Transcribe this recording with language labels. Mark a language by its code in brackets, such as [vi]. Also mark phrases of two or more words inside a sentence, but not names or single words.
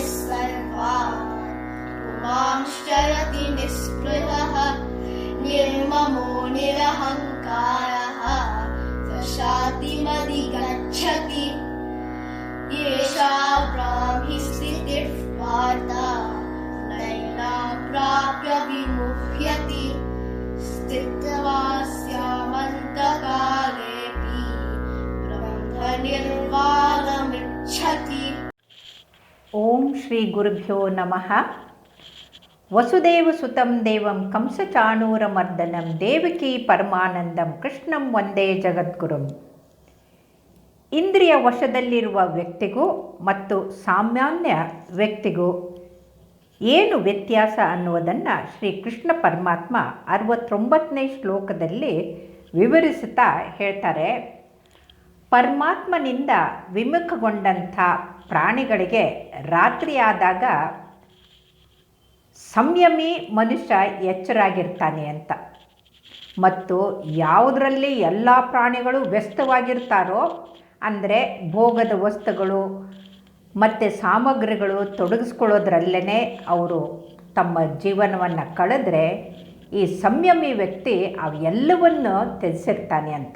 [sa] सर्वान् पुमांश्चरति निःस्पृहः निर्ममो निरहङ्कारः स शान्तिमधिगच्छति येषा ब्राह्मी स्थितिः पार्थ नैनां प्राप्य विमुह्यति स्थित्वा स्यामन्तकालेऽपि ब्रह्मनिर्वाणमिच्छति। ಓಂ ಶ್ರೀ ಗುರುಭ್ಯೋ ನಮಃ. ವಸುದೇವಸುತಂ ದೇವಂ ಕಂಸಚಾಣೂರಮರ್ದನಂ ದೇವಕೀ ಪರಮಾನಂದಂ ಕೃಷ್ಣಂ ವಂದೇ ಜಗದ್ಗುರುಂ. [kn] ಇಂದ್ರಿಯ ವಶದಲ್ಲಿರುವ ವ್ಯಕ್ತಿಗೂ ಮತ್ತು ಸಾಮಾನ್ಯ ವ್ಯಕ್ತಿಗೂ ಏನು ವ್ಯತ್ಯಾಸ ಅನ್ನುವುದನ್ನು ಶ್ರೀ ಕೃಷ್ಣ ಪರಮಾತ್ಮ 69ನೇ ಶ್ಲೋಕದಲ್ಲಿ ವಿವರಿಸುತ್ತಾ ಹೇಳ್ತಾರೆ. ಪರಮಾತ್ಮನಿಂದ ವಿಮುಖಗೊಂಡಂಥ ಪ್ರಾಣಿಗಳಿಗೆ ರಾತ್ರಿಯಾದಾಗ ಸಂಯಮಿ ಮನುಷ್ಯ ಎಚ್ಚರಾಗಿರ್ತಾನೆ ಅಂತ, ಮತ್ತು ಯಾವುದರಲ್ಲಿ ಎಲ್ಲ ಪ್ರಾಣಿಗಳು ವ್ಯಸ್ತವಾಗಿರ್ತಾರೋ ಅಂದರೆ ಭೋಗದ ವಸ್ತುಗಳು ಮತ್ತು ಸಾಮಗ್ರಿಗಳು ತೊಡಗಿಸ್ಕೊಳ್ಳೋದ್ರಲ್ಲೇ ಅವರು ತಮ್ಮ ಜೀವನವನ್ನು ಕಳೆದ್ರೆ ಈ ಸಂಯಮಿ ವ್ಯಕ್ತಿ ಅವೆಲ್ಲವನ್ನು ತ್ಯಜಿಸಿರ್ತಾನೆ ಅಂತ.